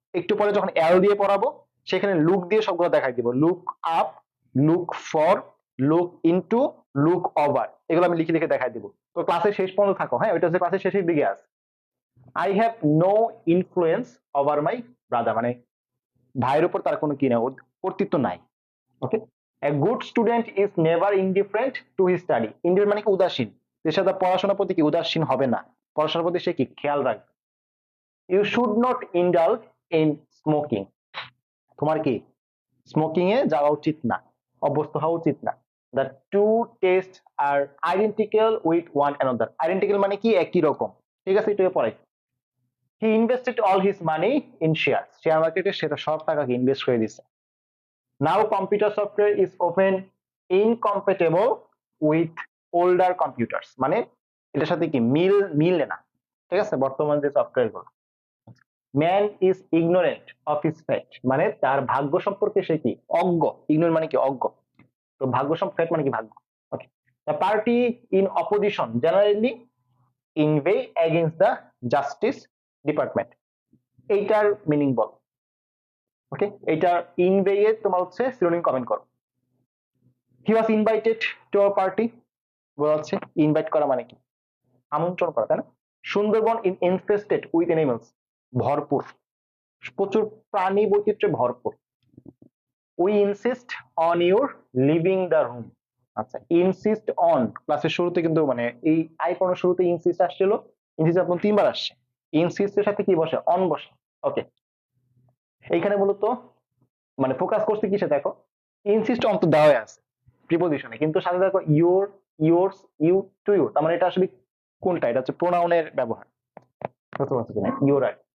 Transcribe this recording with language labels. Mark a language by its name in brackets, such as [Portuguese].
[Bangla] একটু পরে যখন এল দিয়ে পড়াবো সেখানে লুক দিয়ে সবগুলো দেখাই দিব, look up, look for, look into, look over, এগুলো আমি লিখে লিখে দেখাই দিব। তো ক্লাসের শেষ পর্যন্ত থাকো, হ্যাঁ? ওইটা হচ্ছে ক্লাসের শেষের দিকে আছে। [English] I have no influence over my brother, [Bangla] মানে ভাইয়ের উপর তার কোনো কি না কর্তৃত্ব নাই, ওকে? [English] A good student is never indifferent to his study. [Bangla] Indifferent মানে কি উদাসীন, সে সাথে পড়াশোনার প্রতি কি উদাসীন হবে না, পড়াশোনার প্রতি সে কি খেয়াল রাখবে। [English] You should not indulge in smoking. [Bangla] তোমার কি স্মোকিং এ যাওয়া উচিত না, অভ্যস্ত হওয়া উচিত না। [English] The two tastes are identical with one another. [Bangla] Identical মানে কি একই রকম, ঠিক আছে, এটা পড়াই। [English] He invested all his money in shares. [Bangla] Share মার্কেটে সেটা সব টাকাকে ইনভেস্ট করে দিছে। [English] Now computer software is often incompatible with older computers. [Bangla] মানে এটার সাথে কি মিলে না, ঠিক আছে, বর্তমান যে সফটওয়্যার গুলো। [English] Man is ignorant of his fate. [Bangla] মানে তার ভাগ্য সম্পর্কে সে কি অজ্ঞ। ইগনোর মানে কি অজ্ঞ, তো ভাগ্য সম্পর্কে মানে কি ভাগ্য। [English] Okay, the party in opposition generally inveigh against the justice department. [Bangla] এইটার মিনিং বল। ওকে, এইটার ইনভেই এর তোমার হচ্ছে সিনোনিম কমেন্ট করো। [English] He was invited to our party. [Bangla] বলা হচ্ছে ইনভাইট করা মানে কি আমন্ত্রণ করা, তাই না। [English] Sundarban in infested with animals, [Bangla] ভরপুর, প্রচুর প্রাণী বৈচিত্র্যে ভরপুর। [English] We insist on your leaving the room. [Bangla] আচ্ছা, insist on ক্লাসের শুরুতে কিন্তু মানে এই আইকনের শুরুতে insist আসছিল, insist আপনার 3 বার আসছে। insist এর সাথে কি বসে, on বসে। ওকে, এইখানে মূলত মানে ফোকাস করতে কিসে দেখো, insist on তো দেওয়া আছে প্রিপজিশনে, কিন্তু সাথে দেখো your, yours, you, to you, তার মানে এটা আসলে কোনটা, এটা হচ্ছে প্রোনাউনের ব্যবহার, বুঝতে পারছো কিনা, your আর।